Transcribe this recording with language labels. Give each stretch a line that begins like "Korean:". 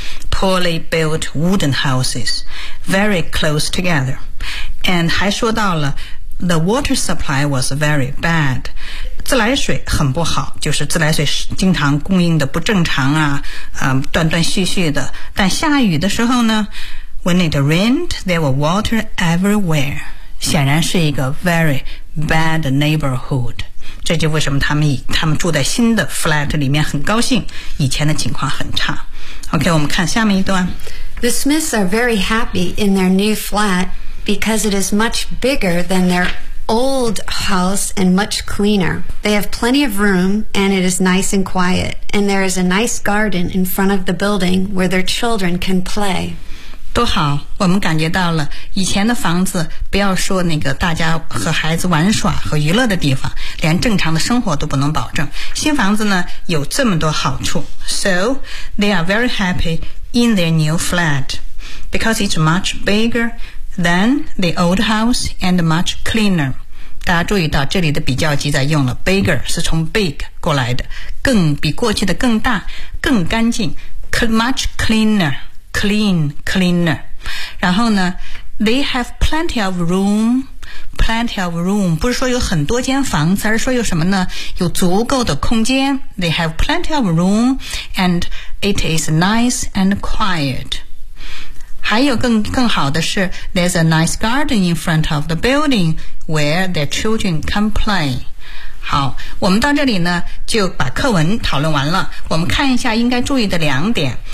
English: Poorly built wooden houses， very close together， and
Chinese: 还说到了。
English: The water supply was very bad.
Chinese: 自来水很不好，就是自来水经常供应的不正常啊，断断续续的。但下雨的时候呢
English: ，When it rained, there were water everywhere.
Chinese: 显然是一个
English: very bad neighborhood.
Chinese: 这就为什么他们住在新的 flat 里面很高兴，以前的情况很差。 OK， 我们看下面一段。
English: The Smiths are very happy in their new flat. Because it is much bigger than their old house and much cleaner. They have plenty of room and it is nice and quiet. And there is a nice garden in front of the building where their children can play.
Chinese: 多好，我们感觉到了以前的房子，不要说那个大家和孩子玩耍和娱乐的地方，连正常的生活都不能保证。新房子呢，有这么多好处。
English: So they are very happy in their new flat because it's much biggerThen the old house and much cleaner.
Chinese: 大家注意到这里的比较级在用了 bigger 是从 big 过来的，更比过去的更大，更干净 ，
English: much cleaner, clean, cleaner.
Chinese: 然后呢
English: ，they have plenty of room, plenty of room.
Chinese: 不是说有很多间房子，而是说有什么呢？有足够的空间。
English: They have plenty of room, and it is nice and quiet.
Chinese: 还有更好的是
English: There's a nice garden in front of the building where their children can play.
Chinese: 好，我们到这里呢就把课文讨论完了。我们看一下应该注意的两点。